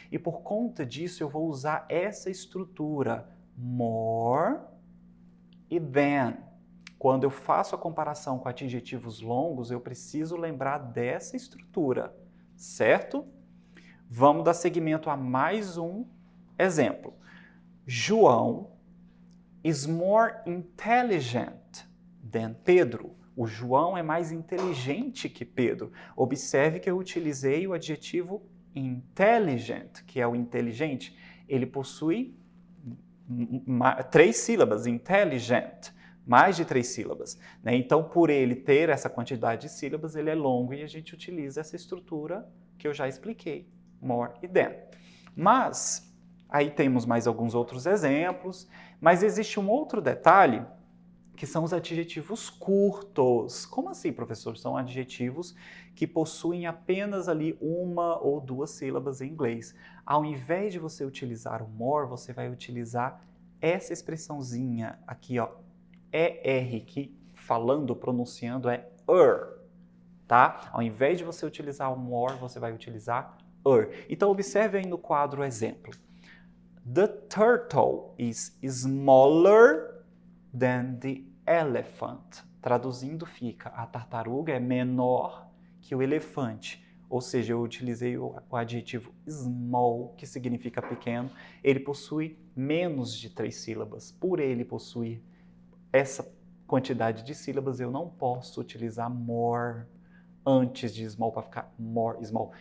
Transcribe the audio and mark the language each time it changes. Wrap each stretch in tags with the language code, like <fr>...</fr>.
<pt>E por conta disso eu vou usar essa estrutura, more e than. Quando eu faço a comparação com adjetivos longos, eu preciso lembrar dessa estrutura, certo? Vamos dar seguimento a mais um exemplo.</pt> <en>João is more intelligent than Pedro.</en> <pt>O João é mais inteligente que Pedro. Observe que eu utilizei o adjetivo intelligent, que é o inteligente. Ele possui 3 sílabas, intelligent, mais de 3 sílabas. Né? Então, por ele ter essa quantidade de sílabas, ele é longo e a gente utiliza essa estrutura que eu já expliquei, more e than. Mas, aí temos mais alguns outros exemplos, mas existe um outro detalhe, que são os adjetivos curtos. Como assim, professor? São adjetivos que possuem apenas ali 1 ou 2 sílabas em inglês. Ao invés de você utilizar o more, você vai utilizar essa expressãozinha aqui, ó, ER, que falando, pronunciando é tá? Ao invés de você utilizar o more, você vai utilizar Então, observe aí no quadro exemplo.</pt> <en>The turtle is smaller than the elephant.</en> <pt>Traduzindo fica: a tartaruga é menor que o elefante. Ou seja, eu utilizei o adjetivo small, que significa pequeno. Ele possui menos de 3 sílabas. Por ele possuir essa quantidade de sílabas, eu não posso utilizar more antes de small para ficar more small.</pt>